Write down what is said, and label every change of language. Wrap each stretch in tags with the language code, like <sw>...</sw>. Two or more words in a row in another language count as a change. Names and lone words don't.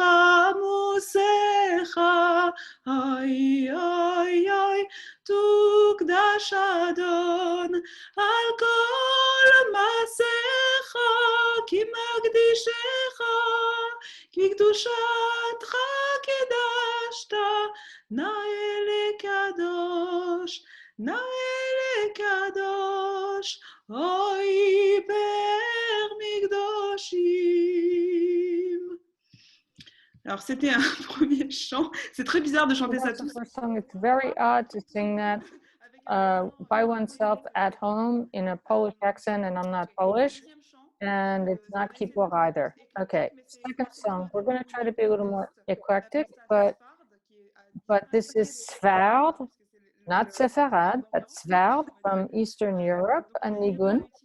<he>מוסך אוי אוי אוי תוקדש אדון על כל מעשיך כי מקדישך כי קדושתך קידשת נאה לקדוש נאה לקדוש אוי בר מקדושים.</he> <fr>Alors c'était un premier chant. C'est très bizarre de chanter ça tout seul.</fr> <en>It's very odd to sing that by oneself at home in a Polish accent, and I'm not Polish, and it's not Kippur either. Okay, second song. We're going to try to be a little more eclectic, but this is Svard, not Sefarad, but Svard from Eastern Europe, a nigun.</en>